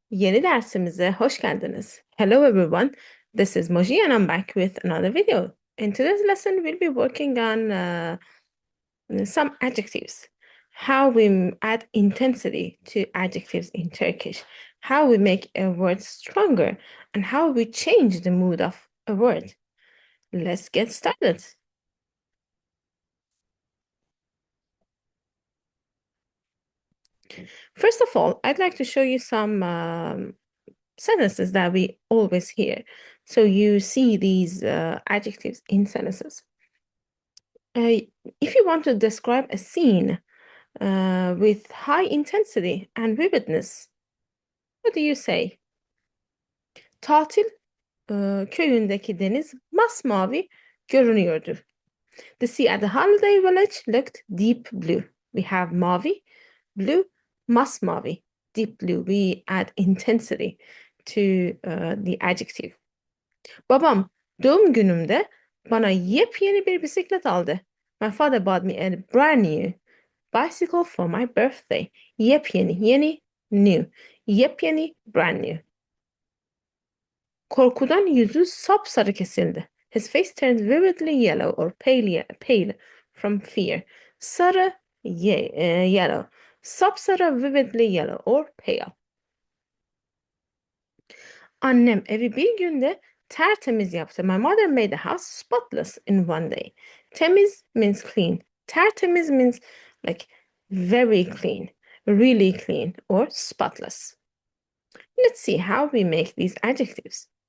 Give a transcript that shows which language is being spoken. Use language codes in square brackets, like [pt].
[tr] Yeni dersimize hoş geldiniz. [en] Hello everyone, this is Moji and I'm back with another video. In today's lesson, we'll be working on some adjectives. How we add intensity to adjectives in Turkish, how we make a word stronger, and how we change the mood of a word. Let's get started. First of all, I'd like to show you some sentences that we always hear. So you see these adjectives in sentences. If you want to describe a scene with high intensity and vividness, what do you say? [tr] Tatil köyündeki deniz masmavi görünüyordu. [en] The sea at the holiday village looked deep blue. We have mavi, blue, masmavi, deep blue. We add intensity to the adjective. [tr] Babam doğum günümde bana yepyeni bir bisiklet aldı. [en] My father bought me a brand new bicycle for my birthday. Yepyeni, yeni, new. Yepyeni, brand new. [tr] Korkudan yüzü sapsarı kesildi. [en] His face turned vividly yellow or pale from fear. Sarı, yellow. Sapsarı, vividly yellow or pale. [tr] Annem evi bir günde tertemiz yaptı. [en] My mother made the house spotless in one day. Temiz means clean. Tertemiz means like very clean, really clean, or spotless. Let's see how we make these adjectives.